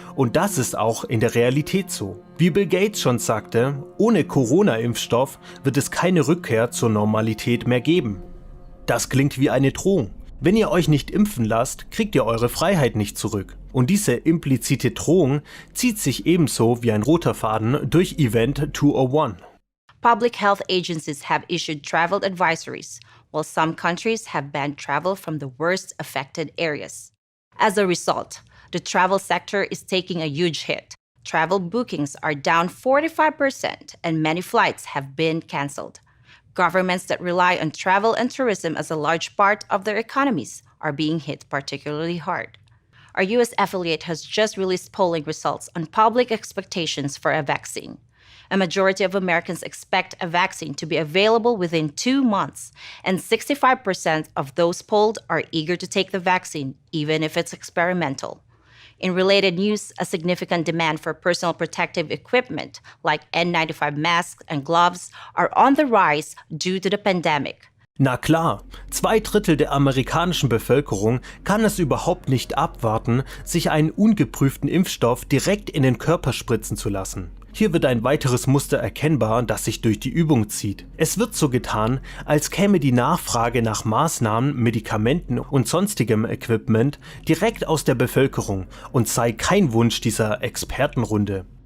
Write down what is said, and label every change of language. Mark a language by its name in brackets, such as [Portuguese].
[German] Und das ist auch in der Realität so. Wie Bill Gates schon sagte, ohne Corona-Impfstoff wird es keine Rückkehr zur Normalität mehr geben. Das klingt wie eine Drohung. Wenn ihr euch nicht impfen lasst, kriegt ihr eure Freiheit nicht zurück. Und diese implizite Drohung zieht sich ebenso wie ein roter Faden durch Event 201. [English] Public health agencies have issued travel advisories, while some countries have banned travel from the worst affected areas. As a result, the travel sector is taking a huge hit. Travel bookings are down 45% and many flights have been cancelled. Governments that rely on travel and tourism as a large part of their economies are being hit particularly hard. Our US affiliate has just released polling results on public expectations for a vaccine. A majority of Americans expect a vaccine to be available within 2 months, and 65% of those polled are eager to take the vaccine, even if it's experimental. In related news, a significant demand for personal protective equipment like N95 masks and gloves are on the rise due to the pandemic. [German] Na klar, 2/3 der amerikanischen Bevölkerung kann es überhaupt nicht abwarten, sich einen ungeprüften Impfstoff direkt in den Körper spritzen zu lassen. Hier wird ein weiteres Muster erkennbar, das sich durch die Übung zieht. Es wird so getan, als käme die Nachfrage nach Maßnahmen, Medikamenten und sonstigem Equipment direkt aus der Bevölkerung und sei kein Wunsch dieser Expertenrunde.